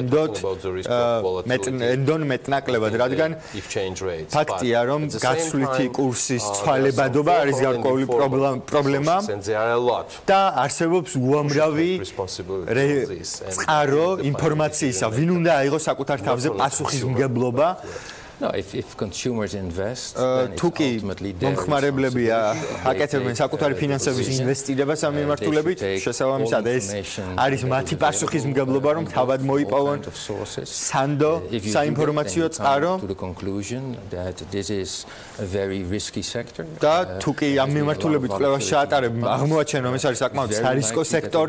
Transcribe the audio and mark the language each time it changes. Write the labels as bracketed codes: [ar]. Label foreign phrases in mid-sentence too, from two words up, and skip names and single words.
[ka] ენდონ მეტნაკლებად რადგან ფაქტია რომ გაცვლითი კურსის ცვალებადობა არის გარკვეული პრობლემა და არსებობს უამრავი წყარო ინფორმაციისა ვინ უნდა აიღოს საკუთარ თავზე პასუხისმგებლობა [en] No, if consumers invest, [ka] თუკი მომხმარებლები აკეთებენ საკუთარი ფინანსების ინვესტირებას ამ მიმართულებით, შესაბამისად ეს არის მათი პასუხისმგებლობა, რომ თავად მოიპოვონ სანდო საინფორმაციო წყარო და თუკი ამ მიმართულებით კვლევას ჩაატარებენ, აღმოაჩენ რომ ეს არის საკმაოდ სარისკო სექტორი